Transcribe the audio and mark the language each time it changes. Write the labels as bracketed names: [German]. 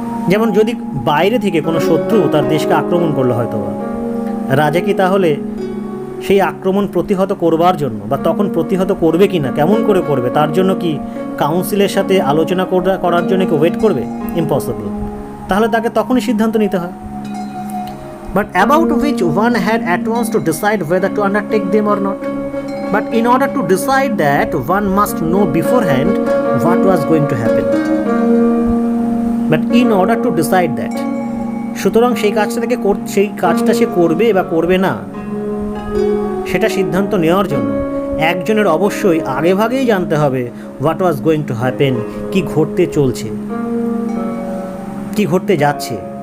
[Bangla] যেমন যদি বাইরে থেকে কোনো শত্রু তার দেশকে আক্রমণ করলো হয়তো, রাজা কি তাহলে সেই আক্রমণ প্রতিহত করবার জন্য বা তখন প্রতিহত করবে কি না, কেমন করে করবে, তার জন্য কি কাউন্সিলের সাথে আলোচনা করার জন্য কি ওয়েট করবে? ইম্পসিবল। তাহলে তাকে তখনই সিদ্ধান্ত নিতে হয়। [English] But about which one had at once to decide whether to undertake them or not. But in order to decide that, one must know beforehand what was going to happen. But in order to decide that, [Bangla] সুতরাং সেই কাজটা সে করবে বা করবে না, সেটা সিদ্ধান্ত নেওয়ার জন্য একজনের অবশ্যই আগেভাগেই জানতে হবে [English] what was going to happen, [Bangla] কি ঘটতে চলছে, কি ঘটতে যাচ্ছে।